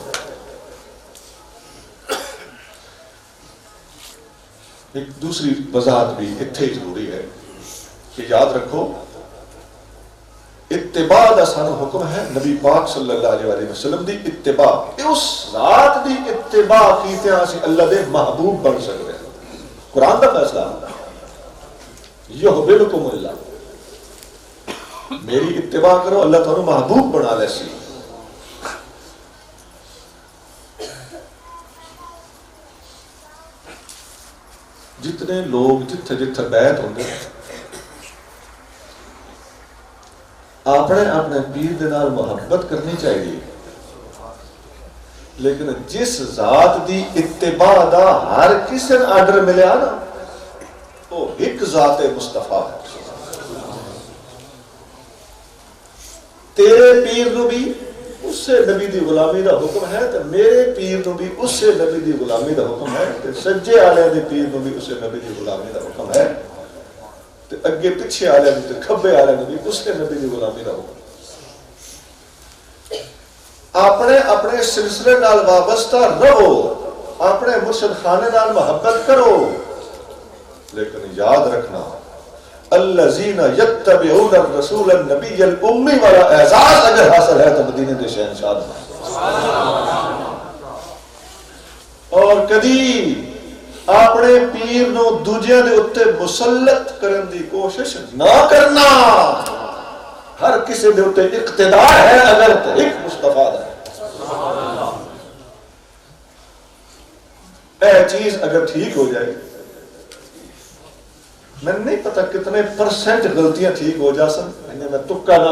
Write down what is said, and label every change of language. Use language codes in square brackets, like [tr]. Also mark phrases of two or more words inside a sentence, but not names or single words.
[pa] ایک دوسری وضاحت بھی اتھے ضروری ہے کہ یاد رکھو، اتباع دا سانو حکم ہے نبی پاک [ar] صلی اللہ علیہ وسلم [pa] دی اتباع، اس ذات دی اتباع کیتے ہیں اسی اللہ دے محبوب بن سکتے ہیں، قرآن دا فیصلہ۔ [ar] یحببکم اللہ، [pa] میری اتباع کرو اللہ تمہیں محبوب بنا لے سی۔ جتنے لوگ جتھے جتھے بیعت ہوندے اپنے اپنے پیر دے نال محبت کرنی چاہیے، لیکن جس ذات دی اتباع دا ہر کسی نے آرڈر ملیا نا وہ ایک ذات مصطفیٰ ہے۔ تیرے پیر نو بھی اس سے نبی دی غلامی دا حکم ہے، تو میرے پیر نو بھی اس سے نبی دی غلامی دا حکم ہے، تو سجے والے دی پیر نو بھی اس سے نبی دی غلامی دا حکم ہے، تو اگے پیچھے والے دی تے کھبے والے نو بھی اس سے نبی دی غلامی دا حکم ہے۔ اپنے اپنے سلسلے نال وابستہ رہو، اپنے مرشد خانے نال محبت کرو، لیکن یاد رکھنا [ar] الذین یتبعون الرسول النبی الامی [pa] والا اعزاز اگر حاصل ہے تو مدینے دے شہنشاہ بنا۔ اور کدی اپنے پیر نو دوجیاں دے اتے مسلط کرن دی کوشش نہ کرنا، ہر کسی دے اتے اقتدار ہے اگر تو ایک مصطفیٰ ہے۔ اے چیز اگر ٹھیک ہو جائے، میں نہیں پتا کتنے پرسنٹ غلطیاں ٹھیک ہو جا سن، میں تکا نہ